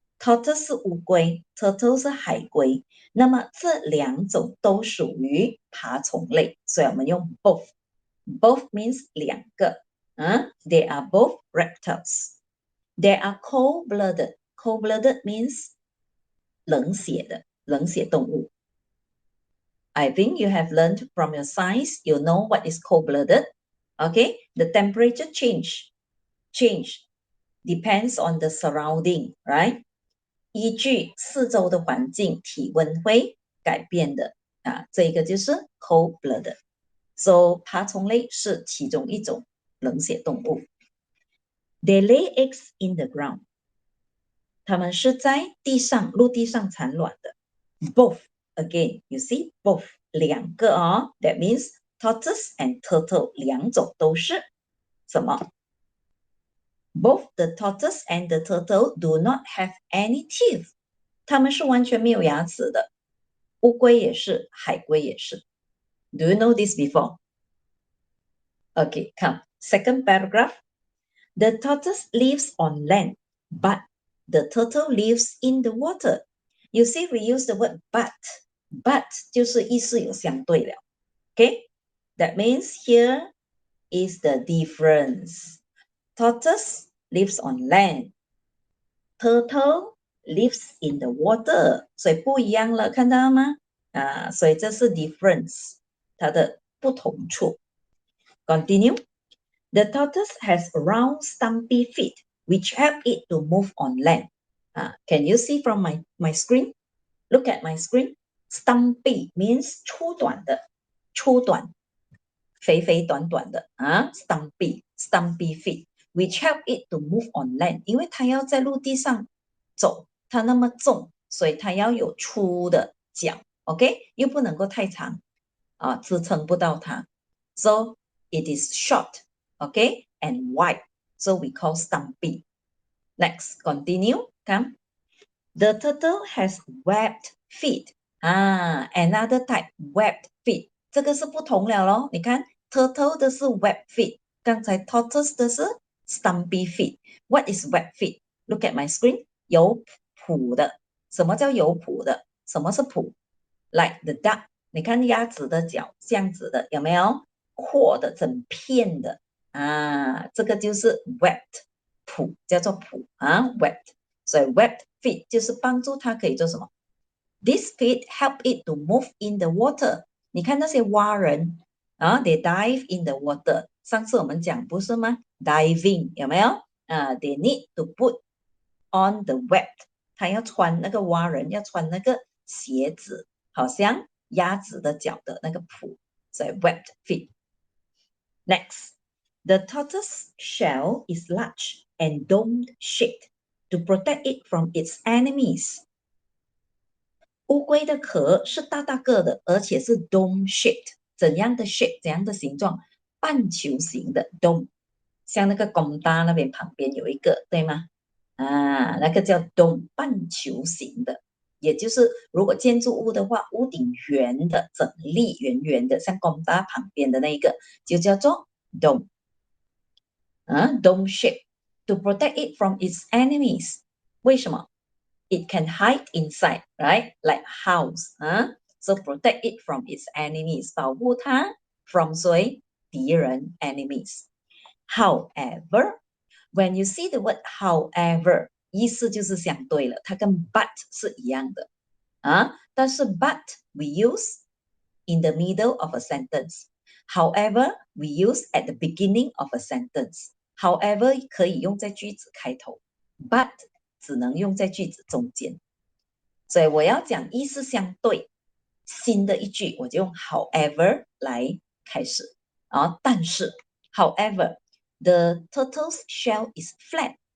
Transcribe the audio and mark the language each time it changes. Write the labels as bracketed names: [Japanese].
[Chinese] Tortoise 是乌龟 ，turtle 是海龟。那么这两种都属于爬虫类，所以我们用 both。 [English] Both means [Chinese] 两个。 [English] They are both reptiles. They are cold-blooded. Cold-blooded means [Chinese] 冷血的，冷血动物。 [English] I think you have learned from your science. You know what is cold-blooded. Okay, the temperature change depends on the surrounding, right? [Chinese] 依据四周的环境，体温会改变的这个就是 cold-blooded. So 爬虫类是其中一种冷血动物。 [English] They lay eggs in the ground. [Chinese] 它们是在地上、陆地上产卵的。 [English] Both, again, you see, both [Chinese] 两个哦。 [English] That means tortoise and turtle [Chinese] 两种都是什么？ [English] Both the tortoise and the turtle do not have any teeth. [Chinese] 它们是完全没有牙齿的。乌龟也是，海龟也是。 [English] Do you know this before? Okay, come. Second paragraph. The tortoise lives on land, but the turtle lives in the water. You see, we use the word but. [Chinese] But 就是意思有相对了。 [English] Okay? That means here is the difference. Tortoise lives on land. Turtle lives in the water. [Chinese] 所以不一样了，看到吗？所以这是 difference， 它的不同处。 [English] Continue. The tortoise has round, stumpy feet, which help it to move on land. Can you see from my screen? Look at my screen. Stumpy means [Chinese] 粗短的，粗短，肥肥短短的 [English] stumpy feet, which help it to move on land. [Chinese] 因为它要在陆地上走，它那么重，所以它要有粗的脚 ，OK？又不能够太长支撑不到它。 [English] So it is short. Okay, and wide. So we call stumpy. Next, continue. Come. The turtle has webbed feet. Another type, webbed feet. [Chinese] 这个是不同了咯。你看 [English] turtle [Chinese] 的是 [English] webbed feet， [Chinese] 刚才 tortoise 的是 stumpy feet. [English] What is web feet? Look at my screen. [Chinese] 有蹼的。什么叫有蹼的？什么是蹼 ？ [English] Like the duck. [Chinese] 你看鸭子的脚这样子的，有没有？阔的整片的啊，这个就是 webbed 蹼，叫做蹼啊 webbed。所以 webbed feet 就是帮助它可以做什么？ [English] This feet help it to move in the water. [Chinese] 你看那些蛙人啊 [English] ，they dive in the water。 [Chinese] 上次我们讲不是吗？ [English] Diving [Chinese] 有没有？ [English] They need to put on the web。 [Chinese] 他要穿那个蛙人要穿那个鞋子，好像鸭子的脚的那个蹼，所以 webbed feet。 [English] Next, the tortoise shell is large and dome-shaped to protect it from its enemies. [Chinese] 乌龟的壳是大大个的，而且是 dome-shaped。怎样的 shape？ 怎样的形状？半球形的 dome， 像那个工大那边旁边有一个，对吗？那个叫 dome， 半球形的。也就是如果建筑物的话，屋顶圆的、整粒圆圆的，像工大旁边的那一个，就叫做 dome。 [English] dome shape to protect it from its enemies。 [Chinese] 为什么？ [English] It can hide inside, right? Like house. So protect it from its enemies. [Chinese] 保护它 from 谁？敌人 enemies. [English] However, when you see the word however, [Chinese] 意思就是相对了，它跟 [English] but [Chinese] 是一样的但是 [English] but we use in the middle of a sentence. However, we use at the beginning of a sentence. [Chinese] However 可以用在句子开头 but 只能用在句子中间。所以我要讲意思相对新的一句，我就用 however 来开始但是 however [English] the turtle's shell is flat。